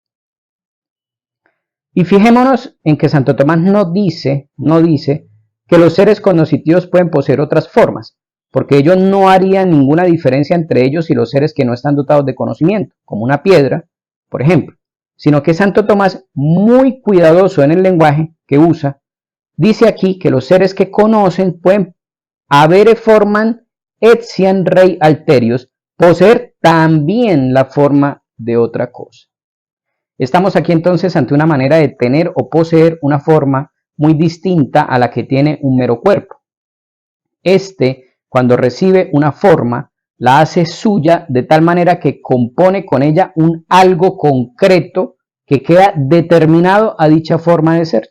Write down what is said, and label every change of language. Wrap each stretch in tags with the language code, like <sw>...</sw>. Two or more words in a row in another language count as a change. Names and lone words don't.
<es>Y fijémonos en que Santo Tomás no dice que los seres cognitivos pueden poseer otras formas, porque ello no haría ninguna diferencia entre ellos y los seres que no están dotados de conocimiento, como una piedra, por ejemplo, sino que Santo Tomás, muy cuidadoso en el lenguaje que usa, dice aquí que los seres que conocen pueden</es> <la>habere forman etiam rei alterius,</la> <es>poseer también la forma de otra cosa. Estamos aquí entonces ante una manera de tener o poseer una forma muy distinta a la que tiene un mero cuerpo. Cuando recibe una forma, la hace suya de tal manera que compone con ella un algo concreto que queda determinado a dicha forma de ser.</es>